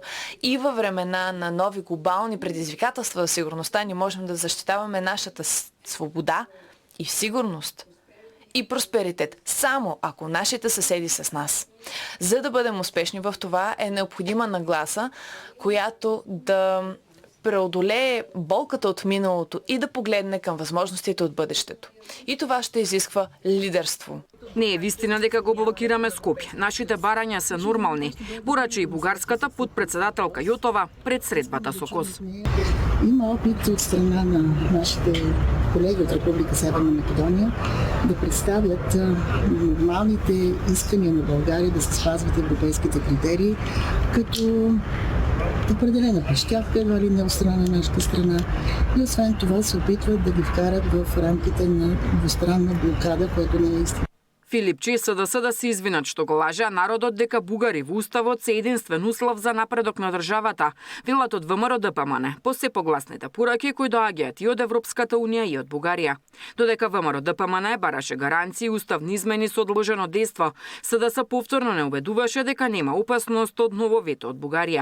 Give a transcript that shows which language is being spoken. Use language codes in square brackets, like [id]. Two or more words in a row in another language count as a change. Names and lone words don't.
[bg] И във времена на нови глобални предизвикателства за сигурността ни можем да защитаваме нашата свобода и сигурност и просперитет, само ако нашите съседи са с нас. За да бъдем успешни в това е необходима нагласа, която да преодолее болката от миналото и да погледне към възможностите от бъдещето. И това ще изисква лидерство. [mk] Не е вистина дека го блокираме Скопје. Нашите барања се нормални, порача и бугарската подпредседателка Јотова пред средбата со Кос. [bg] Има опит от страна на нашите колеги от Република Северна Македония да представят нормалните искания на България да се спазват европейските критерии, като определена прищявка, вали не от страна на нашата страна. И освен това се опитват да ги вкарат в рамките на двустранна блокада, което не е истина. [mk] Филипче и СДС да се извинат што го лажеа народот дека бугари во уставот се единствен услов за напредок на државата, велат од ВМРО ДПМН, по се погласните пораки кои доаѓаат и од Европската унија и од Бугарија. Додека ВМРО ДПМН бараше гаранции уставни измени со одложено дејство, СДС повторно не убедуваше дека нема опасност од ново вето од Бугарија.